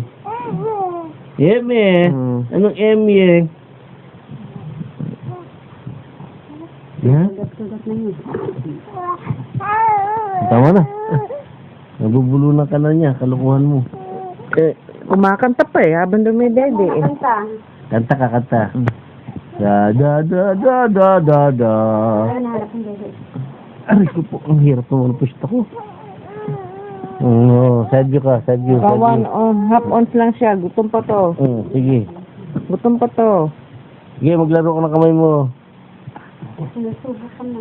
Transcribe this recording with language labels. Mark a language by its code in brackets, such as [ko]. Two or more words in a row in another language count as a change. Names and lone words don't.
[tl] Eme. Anong eme? Yan. Sugat na yun. Tama na. Nabubulunan ka na niya, kalukuhan mo. Kumakanta pa eh, habang dumedede eh. Kanta ka, kanta. Da da da da da da da. Ay, naharap ang bebe. Aray ko po, ang hirap naman ang pusta ko. Sadyo ka, sadyo. Half ounce lang siya, gutom pa to. Sige. Gutom pa to. Sige, maglaro ka ng kamay mo. Sinusubo ka na.